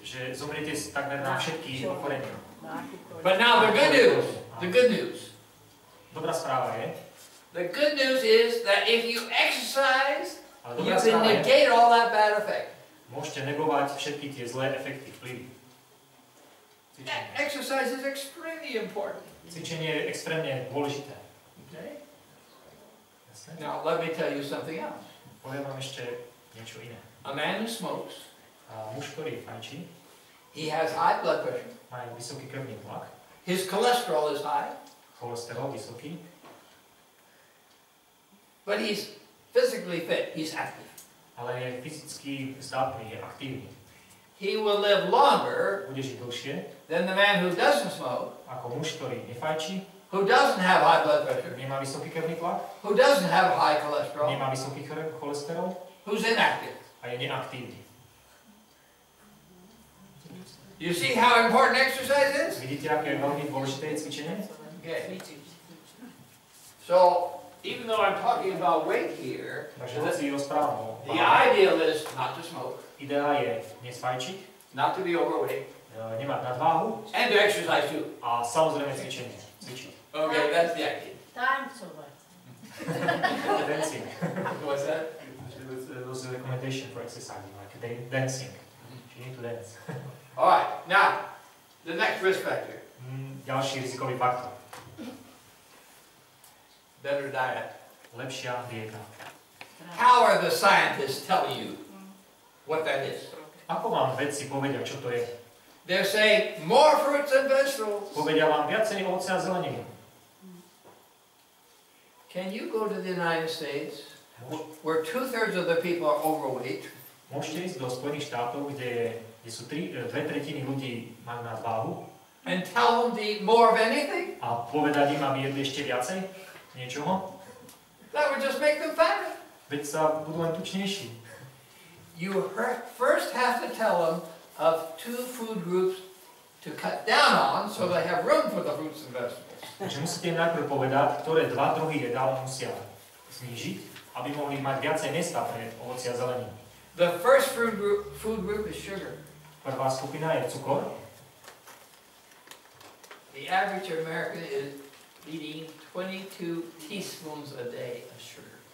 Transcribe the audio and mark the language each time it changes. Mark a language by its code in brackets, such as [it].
[sk] že zomriete takmer na všetky ochorenia. [en] But now the good news. The good news. [sk] Dobrá správa je, [en] The good news is that if you exercise, [sk] Ale [en] you [sk] dobrá [en] can [sk] správa je, [en] negate all that bad effect. [sk] môžete negovať všetky tie zlé efekty, vplyvy. [en] Exercise is extremely important. [sk] Cvičenie je extrémne dôležité. [en] Okay? [sk] Jasné? [en] Now let me tell you something else. [sk] Poviem vám ešte niečo iné. [en] A man who smokes, [sk] Muž, ktorý fajčí, [en] he has high blood pressure. [sk] má vysoký krvný tlak, [en] His cholesterol is high, [sk] cholesterol vysoký, [en] but he's physically fit. He's active. [sk] ale je fyzicky zdatný, je aktívny. [en] He will live longer [sk] Bude žiť dlhšie [en] than the man who doesn't smoke, [sk] ako muž, ktorý nefajčí, [en] who doesn't have high blood pressure, [sk] nemá vysoký krvný tlak, [en] who doesn't have high cholesterol, [sk] nemá vysoký cholesterol [en] who's inactive. [sk] a je neaktívny. [en] You see how important exercise is? [sk] Vidíte, aké je veľmi dôležité je cvičenie? [en] Okay. So, even though I'm talking about weight here, [sk] Takže hoci rozprávam o [en] the ideal is not to smoke, [sk] ideál je nesfajčiť, [en] not to be overweight, [sk] nemať nadváhu [en] and to exercise too. [sk] a samozrejme cvičenie. Cvičiť. [en] Okay, that's the idea. [sk] Tancovať. [en] Dancing. What's that? It was a recommendation for exercising, like dancing. You need to dance. All right, now, the next risk factor, [sk] Ďalší rizikový faktor. [en] better diet. [sk] Lepšia dieta. [en] How are the scientists telling you what that is? [sk] Ako vám vedci povedia, čo to je? [en] They're saying more fruits and vegetables. [sk] Povedia vám viacej ovoce a zeleniny. [en] Can you go to the United States, where 2/3 of the people are overweight, [sk] Môžete ísť do Spojených štátov, kde sú 2/3 ľudí majú nadváhu [en] and tell them to eat more of anything? [sk] a povedať im, aby jedli ešte viacej niečoho? [en] That would just make them fatter. [sk] Veď sa budú len tučnejší. [en] You first have to tell them of 2 food groups to cut down on so they have room for the fruits and vegetables. [sk] Takže musíte im najprv povedať, ktoré 2 druhy jedál musia znížiť, aby mohli mať viacej miesta pre ovocie a zeleniny. [en] The first food group is sugar. [sk] Prvá skupina je cukor. [en] The average American is eating 22 teaspoons a day of sugar.